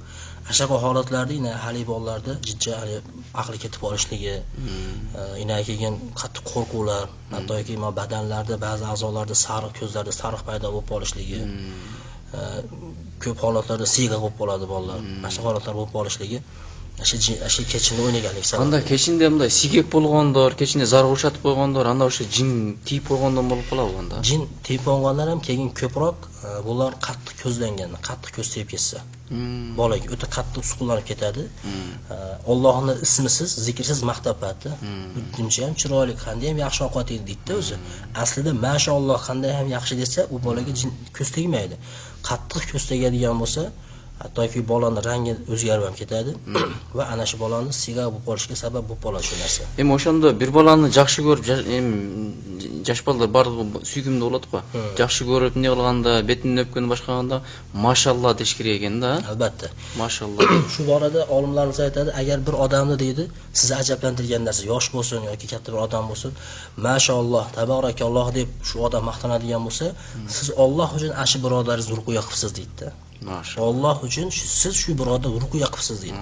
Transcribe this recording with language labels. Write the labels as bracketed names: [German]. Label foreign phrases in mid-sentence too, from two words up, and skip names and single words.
[Uzbek] Ashaqa holatlarda hali bolalarda jiddiy aqli ketib qolishligi, keyin qattiq qo'rquvlar, hattoki badanlarda ba'zi a'zolarda sariq, ko'zlarda sariq paydo bo'lib qolishligi, ko'p holatlarda siga bo'lib qoladi bolalar. Mana holatlar bo'lib qolishligi Aşı keçinde oynaganlik sabab. [Kyrgyz] Анда кечинде мындай сигек болгондор, кечинде зарга ушатып койгондор, анда ошо жин тийип койгондон болуп калабы анда? [Uzbek] Jin tiyip olganlar ham keyin ko'proq bular qattiq ko'zlangan, qattiq ko'z tiyib ketsa. Bolaga o'ta qattiq suqlanib ketadi. Allohning ismisiz, zikrsiz maqtab patdi. Buncha ham chiroyli, qanday ham yaxshi ovqat yedi deydi o'zi. Aslida mashalloh qanday ham yaxshi desa, u bolaga jin ko'z tegmaydi. Qattiq ko'z tegadigan bo'lsa, hattoki bolaning rangi o'zgarib ham ketadi va ana shu bolaning siga bo'lib qolishiga sabab bo'lib qoladi shu narsa. [Kyrgyz] Эми ошондо бир баланы жакшы көрүп, жаш балдар барлыгы сүйкүмдүү болот го. Жакшы көрүп, эмне кылганда, бетинен өпкөндөн башкаганда машалла деш керек экен да. [Uzbek] Albatta. [Kyrgyz] Машалла. [Uzbek] Shu borada olimlarimiz aytadi, agar bir odamni deydi, sizni ajablantirgan narsa, yosh bo'lsin yoki katta bir odam bo'lsin, mashalloh, tabarakalloh deb shu odam maqtanadigan bo'lsa, siz Alloh uchun ashi birodaringizni ruqya qilibsiz deydi. Alloh uchun siz shu birodar ruqya qilibsiz deydi.